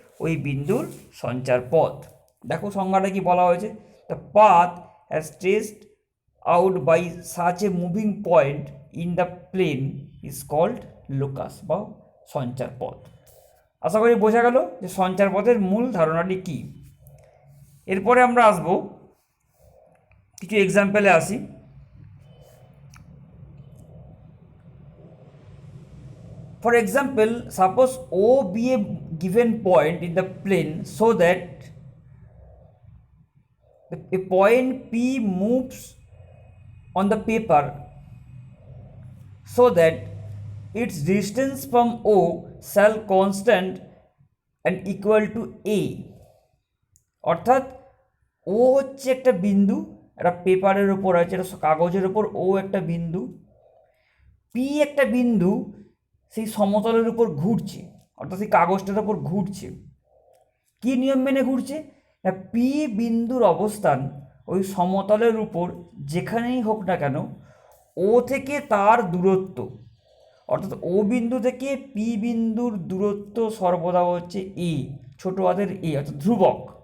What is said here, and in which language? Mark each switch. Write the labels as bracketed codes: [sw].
[bn] ওই বিন্দুর সঞ্চার পথ। দেখো সংজ্ঞাটা কি বলা হয়েছে, [en] the path as traced out by such a moving point in the plane is called locus [bn] বা সঞ্চার পথ। আশা করি বোঝা গেল যে সঞ্চার পথের মূল ধারণাটি কী। এরপরে আমরা আসবো কিছু এক্সাম্পলে আসি। [en] For example, suppose O be a given point in the plane so that a point P moves on the paper so that its distance from O shall constant and equal to A। [bn] অর্থাৎ ও হচ্ছে একটা বিন্দু, একটা পেপারের ওপর আছে, একটা কাগজের ওপর ও একটা বিন্দু, পি একটা বিন্দু সেই সমতলের উপর ঘুরছে, অর্থাৎ সেই কাগজটার উপর ঘুরছে। কী নিয়ম মেনে ঘুরছে না, পি বিন্দুর অবস্থান ওই সমতলের উপর যেখানেই হোক না কেন, ও থেকে তার দূরত্ব, অর্থাৎ ও বিন্দু থেকে পি বিন্দুর দূরত্ব সর্বদা হচ্ছে এ, ছোটো হাতের এ, অর্থাৎ ধ্রুবক।